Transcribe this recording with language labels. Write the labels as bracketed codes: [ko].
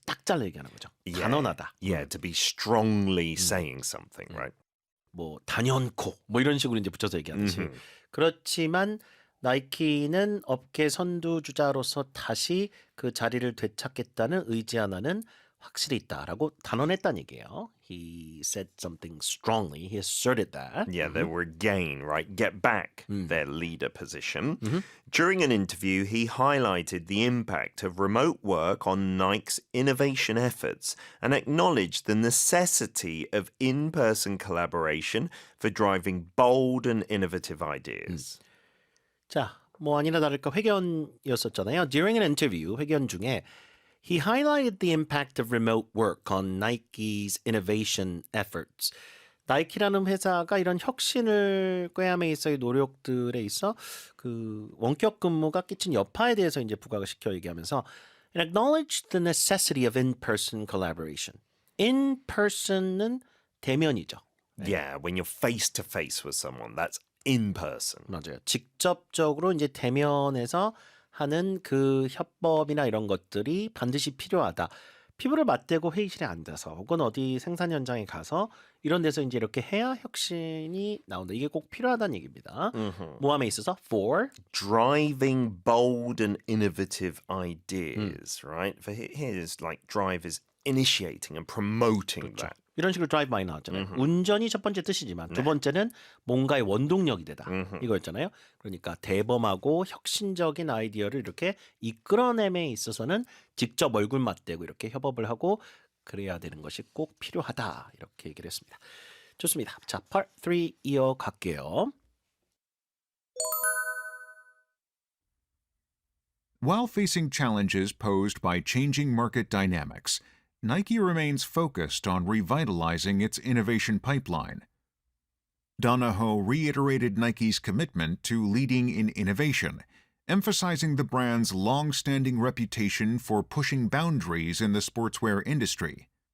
[ko] 딱 잘라 얘기하는 거죠. [en] Yeah. [ko] 단언하다. [en] Yeah, to be strongly saying something, right? [ko] 뭐 단연코 뭐 이런 식으로 이제 붙여서 얘기하듯이. 그렇지만 나이키는 업계 선두주자로서 다시 그 자리를 되찾겠다는 의지 하나는 확실히 있다라고 단언했다는 얘기예요. [en] He said something strongly. He asserted that. Yeah, they were gain, right? Get back their leader position. During an interview, he highlighted the impact of remote work on Nike's innovation efforts and acknowledged the necessity of in-person collaboration for driving bold and innovative ideas. [ko] 자, 뭐 아니나 다를까 회견이었었잖아요. [en] During an interview, [ko] 회견 중에 [en] he highlighted the impact of remote work on Nike's innovation efforts. [ko] 나이키라는 회사가 이런 혁신을 꾀함에 있어의 노력들에 있어 그 원격 근무가 끼친 여파에 대해서 이제 부각을 시켜 얘기하면서 [en] and acknowledged the necessity of in-person collaboration. [ko] In-person은 대면이죠. [en] Yeah, when you're face to face with someone, that's in person. [ko] 맞아요. 직접적으로 이제 대면에서 하는 그 협업이나 이런 것들이 반드시 필요하다. 피부를 맞대고 회의실에 앉아서 혹은 어디 생산 현장에 가서 이런 데서 이제 이렇게 해야 혁신이 나온다. 이게 꼭 필요하다는 얘기입니다. 모함에 있어서 for [en] Driving bold and innovative ideas, right? For here's like drive is initiating and promoting that. [ko] 이런 식으로 drive 많이 나왔잖아요. 운전이 첫 번째 뜻이지만 두 번째는 뭔가의 원동력이 되다. 이거였잖아요. 그러니까 대범하고 혁신적인 아이디어를 이렇게 이끌어냄에 있어서는 직접 얼굴 맞대고 이렇게 협업을 하고 그래야 되는 것이 꼭 필요하다. 이렇게 얘기를 했습니다. 좋습니다. 자, part 3 이어갈게요. [en] While facing challenges posed by changing market dynamics, Nike remains focused on revitalizing its innovation pipeline. Donahoe reiterated Nike's commitment to leading in innovation, emphasizing the brand's long-standing reputation for pushing boundaries in the sportswear industry.